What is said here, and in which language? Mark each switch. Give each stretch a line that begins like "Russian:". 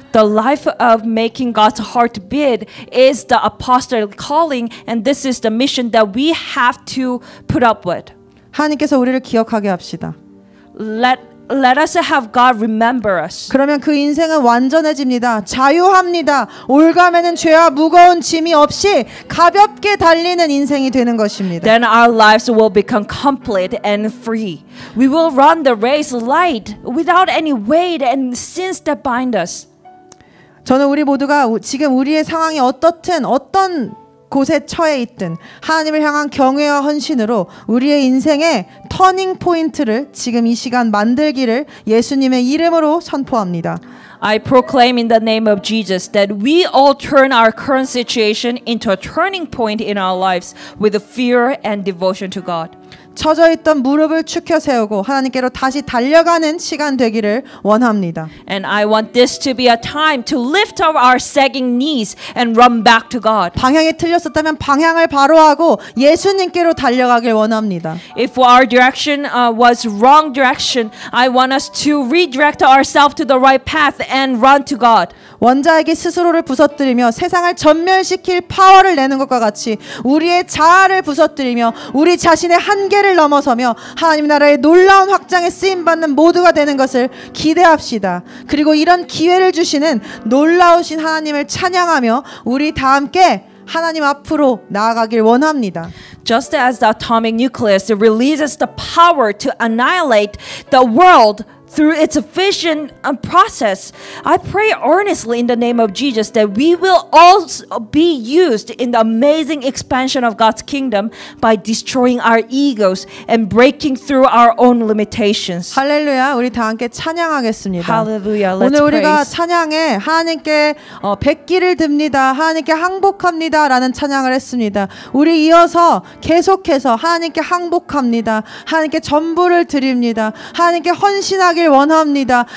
English: The life of making God's heart beat is the apostolic calling, and this is the mission that we have to put up with.
Korean: 하나님께서 우리를 기억하게 합시다.
English: Let us have God remember us.
Korean: 그러면 그 인생은 완전해집니다. 자유합니다. 올가매는 죄와 무거운 짐이 없이 가볍게 달리는 인생이 되는 것입니다.
English: Then our lives will become complete and free. We will run the race light without any weight and sins that bind us.
Korean: 저는 우리 모두가 지금 우리의 상황이 어떤 곳에 처해 있든 하나님을 향한 경외와 헌신으로 우리의 인생의 터닝 포인트를 지금 이 시간 만들기를 예수님의 이름으로 선포합니다.
English: I proclaim in the name of Jesus that we all turn our current situation into a turning point in our lives with fear and devotion to God.
Korean: 처져 있던 무릎을 축혀 세우고 하나님께로 다시 달려가는 시간 되기를 원합니다.
English: And I want this to be a time to lift up our sagging knees and run back to God.
Korean: 방향이 틀렸었다면 방향을 바로하고 예수님께로 달려가길 원합니다.
English: If our direction was wrong direction, I want us to redirect ourselves to the right path and run to God.
Korean: 원자에게 스스로를 부서뜨리며 세상을 전멸시킬 파워를 내는 것과 같이 우리의 자아를 부서뜨리며 우리 자신의 한계를 넘어서며 하나님 나라의 놀라운 확장에 쓰임받는 모두가 되는 것을 기대합시다. 그리고 이런 기회를 주시는 놀라우신 하나님을 찬양하며 우리 다 함께 하나님 앞으로 나아가길 원합니다.
English: Just as the atomic nucleus releases the power to annihilate the world through its fission process, I pray earnestly in the name of Jesus that we will also be used in the amazing expansion of God's kingdom by destroying our egos and breaking through our own limitations.
Korean: 할렐루야. 우리 다 함께 찬양하겠습니다.
English: Hallelujah. Let's
Korean: 오늘 우리가
English: praise.
Korean: 찬양에 하나님께 뵙기를 듭니다. 하나님께 항복합니다. 라는 찬양을 했습니다. 우리 이어서 계속해서 하나님께 항복합니다. 하나님께 전부를 드립니다. 하나님께 헌신하길 원합니다.